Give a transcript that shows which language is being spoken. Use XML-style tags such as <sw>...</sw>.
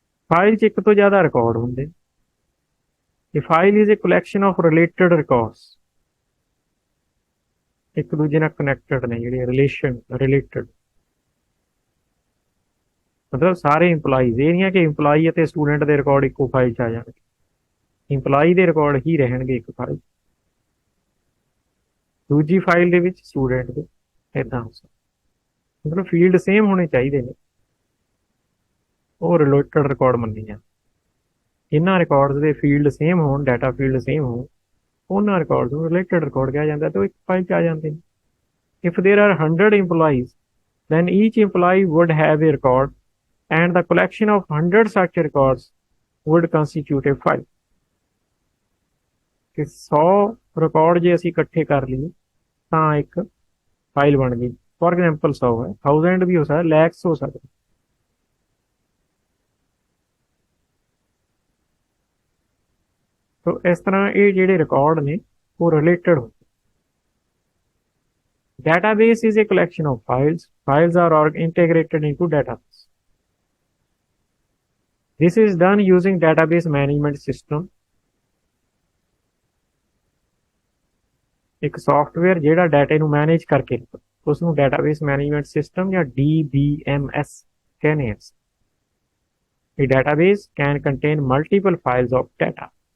<pa>File 'ਚ ਇੱਕ ਤੋਂ ਜ਼ਿਆਦਾ ਰਿਕਾਰਡ ਹੁੰਦੇ।</pa> <en>A file is a collection of related records,</en> <pa>ਇੱਕ ਦੂਜੇ ਨਾਲ ਕਨੈਕਟਡ ਨੇ ਜਿਹੜੇ ਰਿਲੇਟਡ, ਮਤਲਬ ਸਾਰੇ ਇੰਪਲਾਈਜ਼, ਇਹ ਨਹੀਂ ਹੈ ਕਿ ਇੰਪਲਾਈ ਅਤੇ ਸਟੂਡੈਂਟ ਦੇ ਰਿਕਾਰਡ ਇੱਕੋ ਫਾਈਲ 'ਚ ਆ ਜਾਣਗੇ, ਇੰਪਲਾਈ ਦੇ ਰਿਕਾਰਡ ਹੀ ਰਹਿਣਗੇ ਇੱਕ ਫਾਈਲ, ਦੂਜੀ ਫਾਈਲ ਦੇ ਵਿੱਚ ਸਟੂਡੈਂਟ ਦੇ, ਇੱਦਾਂ ਹੋ ਸਕਦਾ। ਮਤਲਬ ਫੀਲਡ ਸੇਮ ਹੋਣੇ ਚਾਹੀਦੇ ਨੇ, ਉਹ ਰਿਲੇਟਡ ਰਿਕਾਰਡ ਮੰਨੇ ਜਾਂਦੇ। ਇਹਨਾਂ ਰਿਕਾਰਡਸ ਦੇ ਫੀਲਡ ਸੇਮ ਹੋਣ, ਡਾਟਾ ਫੀਲਡ ਸੇਮ ਹੋਣ, ਉਹਨਾਂ ਰਿਕਾਰਡ ਨੂੰ ਰਿਲੇਟਡ ਰਿਕਾਰਡ ਕਿਹਾ ਜਾਂਦਾ, ਤੇ ਉਹ ਇੱਕ ਫਾਈਲ 'ਚ ਆ ਜਾਂਦੇ ਨੇ।</pa> <en>If there are 100 employees, then each employee would have a record, and the collection of 100 such records would constitute a file.</en> <pa>ਕਿ 100 ਰਿਕਾਰਡ ਜੇ ਅਸੀਂ ਇਕੱਠੇ ਕਰ ਲਈਏ ਤਾਂ ਇੱਕ ਫਾਈਲ ਬਣ ਗਈ। ਫੋਰ ਐਗਜ਼ਾਮਪਲ 100 ਹੈ, 1000 ਵੀ ਹੋ ਸਕਦਾ, ਲੈਕਸ ਹੋ ਸਕਦਾ। ਸੋ ਇਸ ਤਰ੍ਹਾਂ ਇਹ ਜਿਹੜੇ ਰਿਕਾਰਡ ਨੇ ਉਹ ਰਿਲੇਟਡ ਹੁੰਦੇ।</pa> <en>Database is a collection of files. Files are integrated into database. This is done using database management system.</en> <pa>ਇੱਕ ਸੌਫਟਵੇਅਰ ਜਿਹੜਾ ਡਾਟੇ ਨੂੰ ਮੈਨੇਜ ਕਰਕੇ ਉਸ ਨੂੰ ਡਾਟਾਬੇਸ ਮੈਨੇਜਮੈਂਟ ਸਿਸਟਮ ਜਾਂ DBMS ਕਹਿੰਦੇ ਆ।</pa> <en>A database can contain multiple files of data.</en>